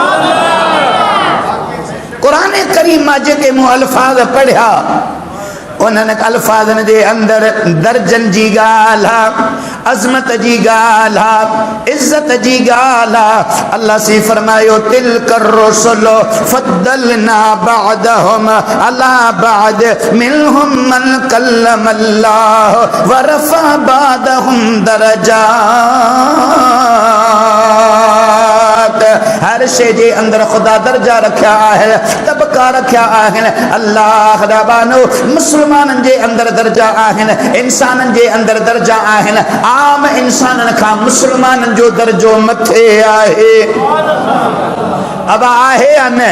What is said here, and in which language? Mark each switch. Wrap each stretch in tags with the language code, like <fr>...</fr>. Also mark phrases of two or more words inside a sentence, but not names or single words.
<sd>क़ुरान करीम मां जेके मूं अल्फाज़ पढ़िया उन्हनि अल्फाज़नि जे अंदरि दर्जन जी ॻाल्हि आहे, अज़मत जी ॻाल्हि आहे, इज़त जी ॻाल्हि आहे। अल्लाह से फरमायो</sd> <ar>تلك الرسل فضلنا بعضهم على بعض منهم من كلم الله ورفع بعضهم درجات.</ar> <sd>हर शइ जे अंदरि ख़ुदा दर्जा रखिया आहिनि, तबका रखिया आहिनि। अल्लाह रबानो मुस्लमाननि जे अंदरि दर्जा आहिनि, इंसाननि जे अंदरि दर्जा आहिनि। आम इंसाननि खां मुस्लमाननि जो दर्जो मथे आहे। अब आहे या न?</sd>